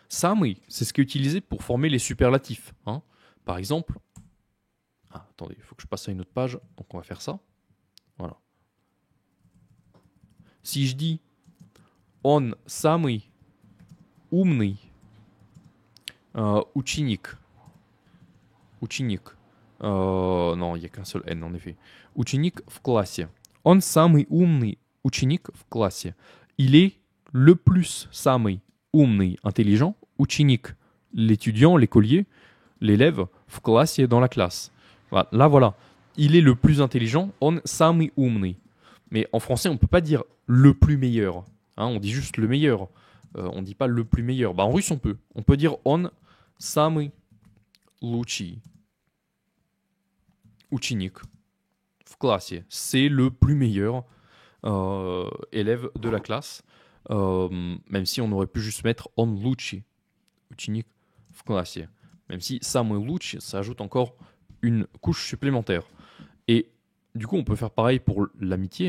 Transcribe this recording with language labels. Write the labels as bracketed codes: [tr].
[fr] Самый, c'est ce qui est utilisé pour former les superlatifs. Hein. Par exemple, attendez, il faut que je passe à une autre page, donc on va faire ça. Voilà. Si je dis [ru] он самый умный ученик, [fr] non, il n'y a qu'un seul N en effet. [ru] Ученик в классе. Он самый умный ученик в классе. [fr] Il est le plus [ru] самый умный, [fr] intelligent, ученик, l'étudiant, l'écolier, l'élève, [ru] в классе, [fr] dans la classe. Voilà. Il est le plus intelligent, [ru] он самый умный. [fr] Mais en français, on ne peut pas dire le plus meilleur. Hein, on dit juste le meilleur. On ne dit pas le plus meilleur. En russe, on peut. On peut dire [ru] он самый лучший ученик в классе. [fr] C'est le plus meilleur élève de la classe. Même si on aurait pu juste mettre [ru] он лучший ученик в классе. [fr] Même si [ru] самый лучший, [fr] ça ajoute encore une couche supplémentaire. Et du coup, on peut faire pareil pour l'amitié.